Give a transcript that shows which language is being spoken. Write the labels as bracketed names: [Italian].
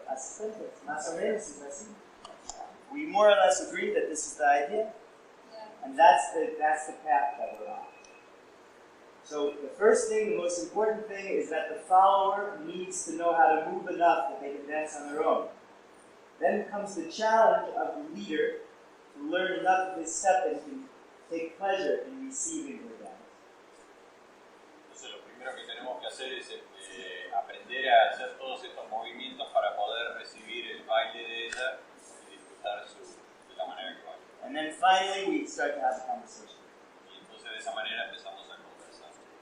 [Spanish] Asistentes, más o menos es así. [English] We more or less agree that this is the idea, and that's the path that we're on. So the first thing, the most important thing, is that the follower needs to know how to move enough that they can dance on their own. Then comes the challenge of the leader to learn enough of his step that he can take pleasure in receiving her dance. [Spanish] Entonces lo primero que tenemos que hacer es aprender a hacer todos estos movimientos para poder recibir el baile de ella y disfrutar de la manera que baila. [English] And then finally we start to have a conversation. [Spanish] Y entonces de esa manera empezamos a conversar.